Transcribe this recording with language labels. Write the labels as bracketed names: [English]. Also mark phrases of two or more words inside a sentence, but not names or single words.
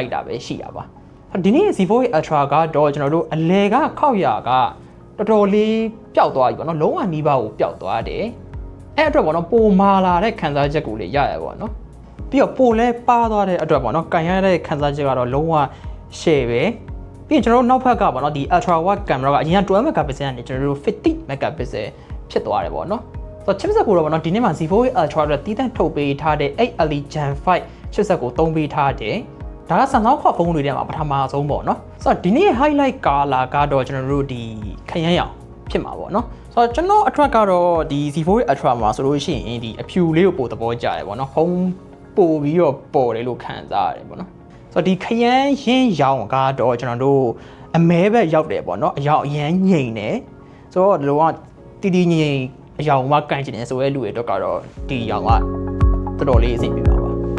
[Burmese] လိုက်တာပဲရှိတာပါဒီနေ့ Z4 8 Ultra ကတော့ကျွန်တော်တို့အလဲကခောက်ရာကတော်တော်လေးပျောက်သွားပြီပေါ့နော်လုံးဝနီးပါးကိုပျောက်သွားတယ်အဲ့အတွက်ပေါ့နော်ပိုမာလာတဲ့ခံစားချက်ကိုလည်းရရပေါ့နော်ပြီးတော့ပိုလဲပါသွားတဲ့အတွက်ပေါ့နော် ကန်ရတဲ့ခံစားချက်ကတော့လုံးဝ share ပဲပြီးရင်ကျွန်တော်တို့နောက်ဖက်ကပေါ့နော်ဒီ [English] ultra wide camera [Burmese] ကအရင်က12 megapixel ကနေကျွန်တော်တို့50 megapixel ဖြစ်သွားတယ်ပေါ့နော်ဆိုတော့ chipset ကိုတော့ပေါ့နော်ဒီနေ့မှာ Z4 Ultra အတွက်တီးတန့်ထုတ်ပေးထားတဲ့ 8 Gen 5 chipset ကိုသုံးပေးထားတယ်ဒါက Samsung ခေါက်ဖုန်းတွေထဲမှာပထမဆုံးပေါ့နော်ဆိုတော့ဒီနေ့ [English] highlight color [Burmese] ကတော့ကျွန်တော်တို့ဒီခရမ်းရောင်ဖြစ်မှာပေါ့နော်ဆိုတော့ကျွန်တော်အတွက်ကတော့ဒီ Z4 Ultra မှာဆိုလို့ရှိရင်ဒီအဖြူလေးကိုပို့သဘောကျတယ်ပေါ့နော်ဖုန်းပို့ပြီးတော့ပေါ်တယ်လို့ခံစားရတယ်ပေါ့နော်ဆိုတော့ဒီခရမ်းရင်းရောင်ကတော့ကျွန်တော်တို့အမဲဘက်ရောက်တယ်ပေါ့နော်အရောင်အရန်ငိမ့်တယ်ဆိုတော့ဒီလိုကတီတီငိမ့်အရောင်မှကန်ကျင်တယ်ဆိုရဲလူတွေတော့ကတော့ဒီရောင်ကတော်တော်လေးအဆင်ပြေပါပါ